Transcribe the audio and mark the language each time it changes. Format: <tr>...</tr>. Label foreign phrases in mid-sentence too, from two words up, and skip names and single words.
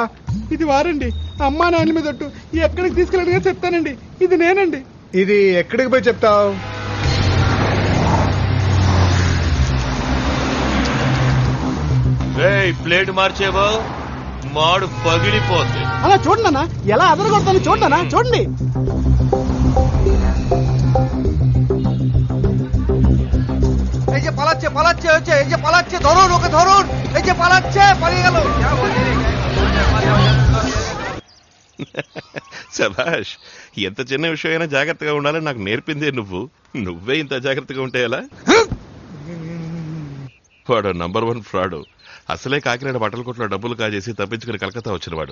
<te>ఇది వారండి, అమ్మా నాయన మీద ఎక్కడికి తీసుకెళ్ళడిగా చెప్తానండి. ఇది నేనండి. ఇది ఎక్కడికి పోయి చెప్తావు? ప్లేట్ మార్చేవో మాడు పగిలిపోద్ది. అలా చూడన్నా ఎలా అదరగొడతాను చూడన్నా చూడండి.</te> <bn>এই যে পালাচ্ছে পালাচ্ছে হচ্ছে এই যে পালাচ্ছে ধরুন ওকে ধরুন এই যে পালাচ্ছে পালিয়ে গেল</bn> <te>శభాష్, ఎంత చిన్న విషయమైనా జాగ్రత్తగా ఉండాలని నాకు నేర్పిందే నువ్వే ఇంత జాగ్రత్తగా ఉంటే ఎలా? వాడు నంబర్ 1 ఫ్రాడు. అసలే కాకినాడ బట్టల కొట్లో డబ్బులు కాజేసి తప్పించుకుని కలకత్తా వచ్చినవాడు.</te>